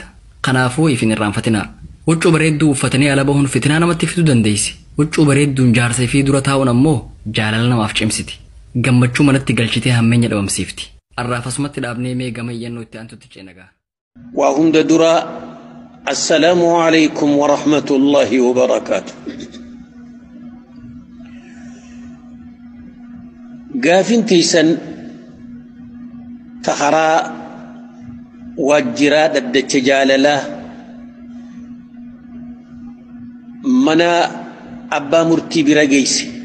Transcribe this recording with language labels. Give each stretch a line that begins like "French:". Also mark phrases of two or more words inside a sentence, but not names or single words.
Oromo: Kanaafuu ifin irraanfatinaa. Huccuu bareedduu uffatanii ala bahuun fitinaa namatti fiduu dandeessi. Huccuu bareedduun jaarsa fi dura taa'uun ammoo jaalala namaaf cimsiti. Gammachuu manatti galchitee hammeenya dhabamsiifti. Arraafasumatti dhaabnee mee gama iyyannoo itti aantutti ceenagaa. Waa hunda dura
Arabic: السلام عليكم ورحمة الله وبركاته.
Oromo: Gaafin tiisan takharaa waajjiraa dhaddacha jaalalaa mana abbaa murtii bira geesse.